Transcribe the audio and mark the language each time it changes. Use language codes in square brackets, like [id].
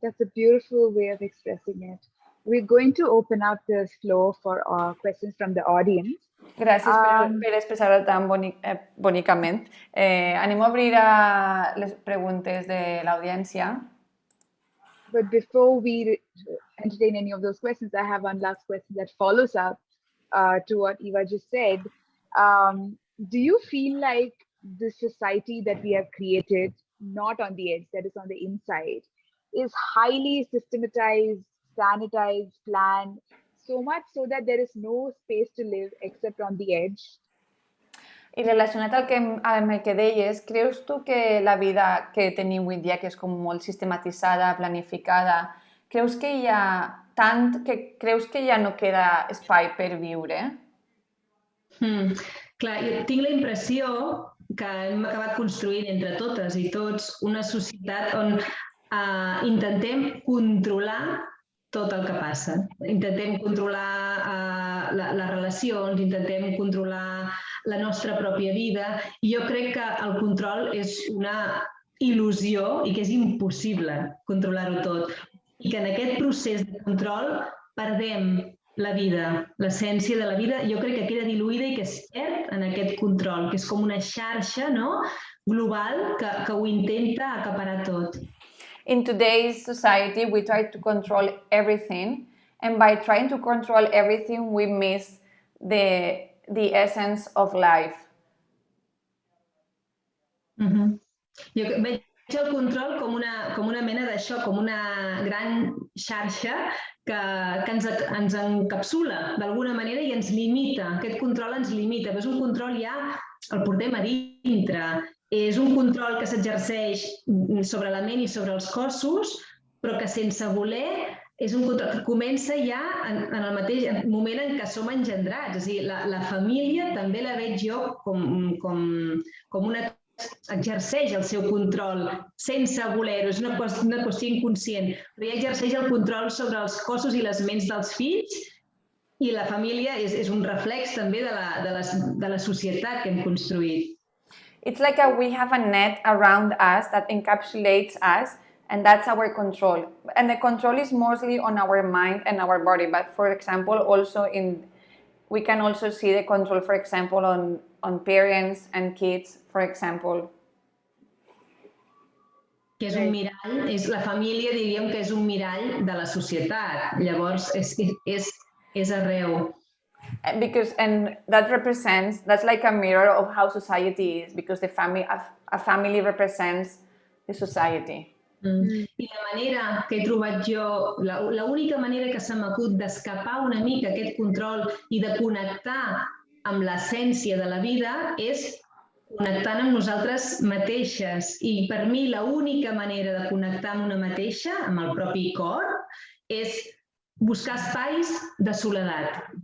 [en] That's a beautiful way of expressing it. We're going to open up the floor for questions from the audience. [ca] Gràcies per expressar-ho tan bonicament. Anem a obrir les preguntes de l'audiència. [en] But before we entertain any of those questions, I have one last question that follows up to what Eva just said. Do you feel like the society that we have created, not on the edge, that is on the inside, is highly systematized, sanitized, planned, so much so that there is no space to live except on the edge? [ca] I relacionat amb el que deies, creus tu que la vida que tenim avui dia, que és com molt sistematitzada, planificada, creus que hi ha creus que ja no queda espai per viure? Clar, jo tinc la impressió que hem acabat construint entre totes i tots una societat on intentem controlar tot el que passa. Intentem controlar les relacions, intentem controlar la nostra pròpia vida, i jo crec que el control és una il·lusió i que és impossible controlar-ho tot. I que en aquest procés de control perdem la vida, l'essència de la vida, jo crec que queda diluïda i que es perd en aquest control, que és com una xarxa global que ho intenta acaparar tot. [en] In today's society, we try to control everything, and by trying to control everything, we miss the essence of life. [ca] Jo veig el control com una mena d'això, com una gran xarxa que ens encapsula d'alguna manera i ens limita. Aquest control ens limita, però és un control ja el portem a dintre. És un control que s'exerceix sobre la ment i sobre els cossos, però que sense voler és un control que comença ja en el mateix moment en què som engendrats. És a dir, la família també la veig jo com una exerceix el seu control sense voler-ho, és una qüestió inconscient, però ja exerceix el control sobre els cossos i les ments dels fills, i la família és un reflex també de la societat que hem construït. [en] It's like we have a net around us that encapsulates us, and that's our control. And the control is mostly on our mind and our body, but for example, also we can also see the control, for example, on parents and kids, for example. [ca] Que és un mirall, la família diríem que és un mirall de la societat, llavors és arreu. [en] And that's like a mirror of how society is, because a family represents the society. [ca] I la manera que he trobat jo, l'única manera que se m'acut d'escapar una mica aquest control i de connectar amb l'essència de la vida és connectant amb nosaltres mateixes. I per mi l'única manera de connectar amb una mateixa, amb el propi cor, és buscar espais de soledat.